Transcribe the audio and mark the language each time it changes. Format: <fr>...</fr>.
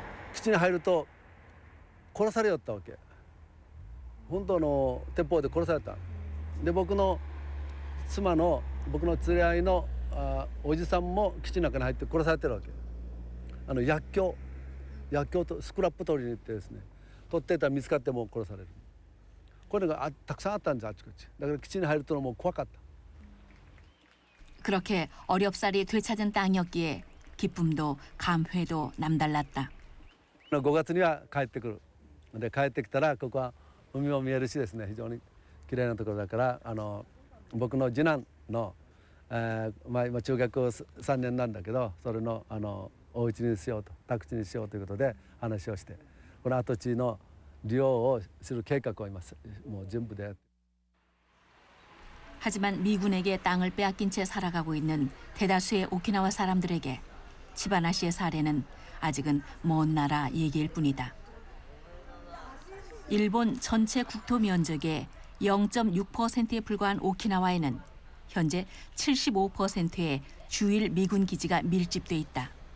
<ja>基地に入ると殺されよったわけ。本当の鉄砲で殺された。で僕の妻の僕の連れ合いのおじさんも基地の中に入って殺されてるわけ。薬莢とスクラップ取りに行ってですね取ってたら見つかっても殺される。これがたくさんあったんですあちこち。だから基地に入るともう怖かった。</ja> <ko>그렇게 어렵사리 되찾은 땅이었기에 기쁨도 감회도 남달랐다.</ko> <ja>5月には帰ってくる。で帰ってきたらここは海も見えるしですね非常に綺麗なところだから僕の次男の、今中学3年なんだけどそれのお家にしようと宅地にしようということで話をしてこの跡地の利用をする計画を今もう準備で。</ja> <ko>하지만 미군에게 땅을 빼앗긴 채 살아가고 있는 대다수의 오키나와 사람들에게 치바나 씨의 사례는 아직은 먼 나라 얘기일 뿐이다. 일본 전체 국토 면적의 0.6%에 불과한 오키나와에는 현재 75%의 주일 미군 기지가 밀집돼 있다.</ko>